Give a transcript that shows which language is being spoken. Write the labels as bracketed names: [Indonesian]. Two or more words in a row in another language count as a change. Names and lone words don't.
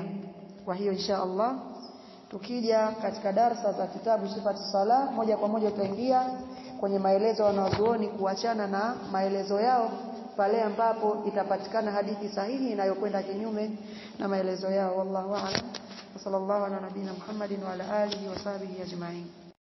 [Swahili] Kwa hiyo [Arabic] إن شاء الله [Swahili] tukija katika darasa za kitabu Sifatu Salah, moja kwa moja tutaingia kwenye maelezo wanazuoni kuachana na maelezo yao pale ambapo itapatikana hadithi sahihi inayokwenda kinyume na maelezo yao. [Arabic] والله أعلم. صلى الله على نبينا محمد وعلى آله وصحبه أجمعين.